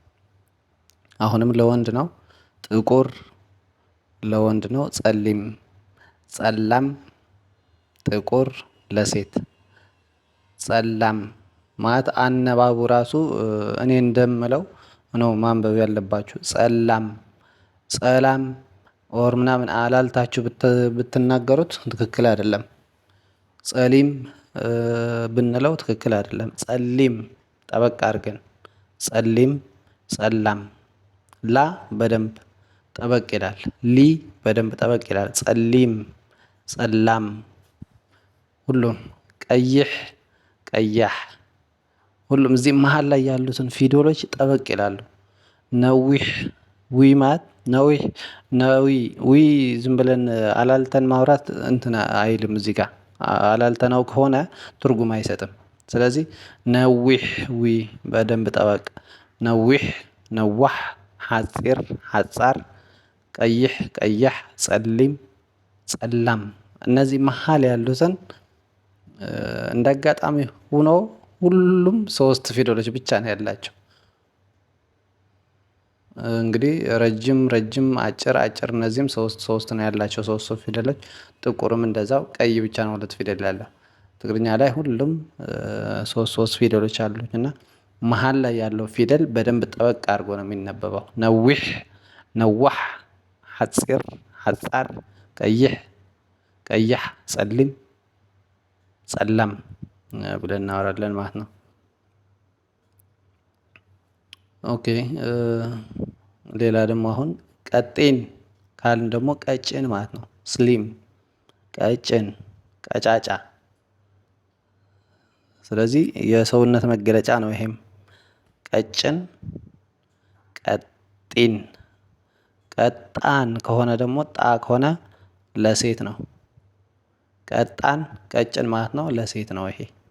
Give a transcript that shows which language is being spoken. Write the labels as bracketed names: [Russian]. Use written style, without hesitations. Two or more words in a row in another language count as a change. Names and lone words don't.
[Amharic] አሁንም ለወንድ ነው። ጥቁር ለወንድ ነው። [Tigrinya] ጸሊም፣ ጸላም፣ [Amharic] ጥቁር ለሴት። ጸላም ማለት አነባቡ ራሱ እኔ እንደምለው ነው ማንበብ ያለባችሁ። [Tigrinya] ጸላም፣ ጸላም [Amharic] ኦር ምናምን አላልታችሁ ብትናገሩት ትክክል አይደለም። ጸሊም ብንለው ትክክል አይደለም። ጸሊም ጠበቅ አድርገን [Tigrinya] ጸሊም፣ ጸላም። [Amharic] ላ በደንብ ጠበቅ ይላል። ሊ በደንብ ጠበቅ ይላል። [Tigrinya] ጸሊም፣ ጸላም። [Amharic] ሁሉም [Tigrinya] ቀይሕ፣ ቀያሕ [Amharic] ሁሉም እዚህ መሃል ላይ ያሉትን ፊደሎች ጠበቅ ይላሉ። ነዊሕ ዊ ማለት ነዊሕ ነዊ ዊ ዝም ብለን አላልተን ማውራት እንትን አይልም። እዚህ ጋር አላልተነው ከሆነ ትርጉም አይሰጥም። ስለዚህ ነዊሕ ዊ በደንብ ጠበቅ። [Tigrinya] ነዊሕ፣ ነዋሕ፣ ሐፂር፣ ሐፃር፣ ቀይሕ፣ ቀያሕ፣ ጸሊም፣ ጸላም። [Amharic] እነዚህ መሃል ያሉትን እንደ አጋጣሚ ሆኖ ሁሉም 3 ፊደሎች ብቻ ነው ያላቸው። እንግዲህ ረጅም ረጅም፣ አጭር አጭር እነዚህም 3 ነው ያላቸው 3 ፊደሎች። ጥቁርም እንደዛው። ቀይ ብቻ ነው 2 ፊደል ያለው። ትግርኛ ላይ ሁሉም 3 ፊደሎች አሉት እና መሃል ላይ ያለው ፊደል በደንብ ጠበቅ አድርጎ ነው የሚነበበው። [Tigrinya] ነዊሕ፣ ነዋሕ፣ ሐፂር፣ ሐፃር፣ ቀይሕ፣ ቀያሕ፣ ጸሊም፣ ጸላም [Amharic] ብለን እናወራለን ማለት ነው። ኦኬ ሌላ ደግሞ አሁን ቀጤን ካልን ደግሞ ቀጭን ማለት ነው። ስሊም፣ ቀጭን፣ ቀጫጫ። ስለዚህ የሰውነት መገለጫ ነው ይሄም። ቀጭን፣ ቀጢን። ቀጣን ከሆነ ደግሞ ጣ ከሆነ ለሴት ነው። ቀጣን ቀጭን ማለት ነው፣ ለሴት ነው ይሄ።